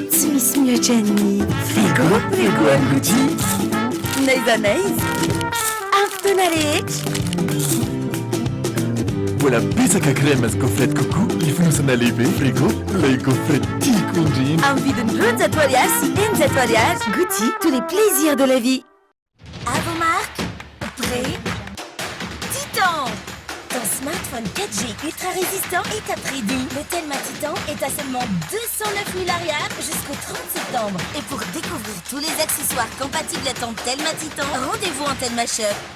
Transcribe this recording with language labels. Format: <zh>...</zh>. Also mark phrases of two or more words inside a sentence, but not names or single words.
<mg>Tsy misy mihoatra ny frigo any Gouty. N'aiza n'aiza. Amin'ny fotoana rehetra. Mbola betsaka crème sy</mg> <fr>gaufrette coco</fr> <mg>ny fonosana lehibe frigo ilay gaufrette tiako indrindra. Amin'ny vidiny 20 ariary sy 20 ariary.</mg> <fr>Gouty, tous les plaisirs de la vie. À vos marques, prêt, Titan. Ton smartphone 4G ultra résistant est à prix doux. Le Telma Titan est à seulement 209 000 ariary jusqu'au 30 septembre. Et pour découvrir tous les accessoires compatibles à ton Telma Titan, rendez-vous en Telma Shop.</fr>